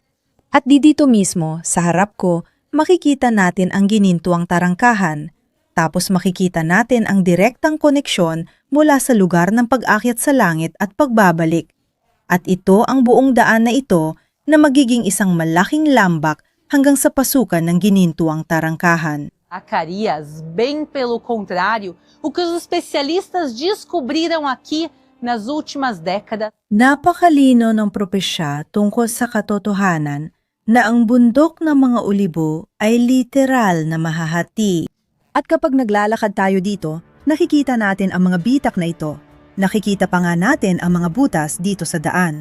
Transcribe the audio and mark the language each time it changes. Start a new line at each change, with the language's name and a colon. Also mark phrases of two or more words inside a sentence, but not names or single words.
Filipino: At dito mismo, sa harap ko, makikita natin ang ginintuang tarangkahan. Tapos makikita natin ang direktang koneksyon mula sa lugar ng pag-akyat sa langit at pagbabalik. At ito ang buong daan na ito na magiging isang malaking lambak hanggang sa pasukan ng ginintuang tarangkahan.
Portuguese: Zacarias, bem pelo contrário, o que os especialistas descobriram aqui nas últimas décadas.
Filipino: Napakalino ng propesya tungkol sa katotohanan na ang bundok ng mga olibo ay literal na mahahati. At kapag naglalakad tayo dito, nakikita natin ang mga bitak na ito. Nakikita pa nga natin ang mga butas dito sa daan.